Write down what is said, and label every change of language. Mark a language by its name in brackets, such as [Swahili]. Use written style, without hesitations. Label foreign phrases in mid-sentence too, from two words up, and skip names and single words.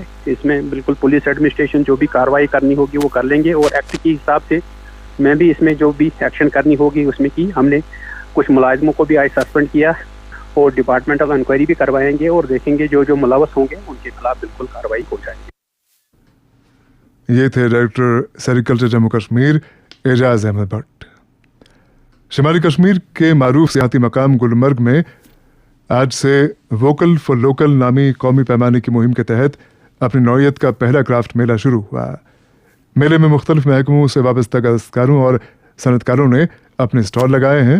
[Urdu] اس میں بالکل [English] police administration [Urdu] جو بھی کارروائی کرنی ہوگی وہ کر لیں گے, اور ایکٹ کے حساب سے میں بھی اس میں جو بھی ایکشن کرنی ہوگی اس میں کی. ہم نے کچھ ملازموں کو بھی آج سسپینڈ کیا اور [English] departmental inquiry [Urdu] بھی کروائیں گے, اور دیکھیں گے جو ملوث ہوں گے ان کے خلاف بالکل کارروائی ہو جائے گی. یہ تھے [English] director sericulture [Urdu] جموں کشمیر اعجاز احمد بٹ. شمالی کشمیر کے معروف سیاحتی مقام گلمرگ میں آج سے ووکل فار لوکل نامی قومی پیمانے کی مہم کے تحت اپنی نوعیت کا پہلا کرافٹ میلہ شروع ہوا. میلے میں مختلف محکموں سے وابستہ دستکاروں اور صنعتکاروں نے اپنے اسٹال لگائے ہیں.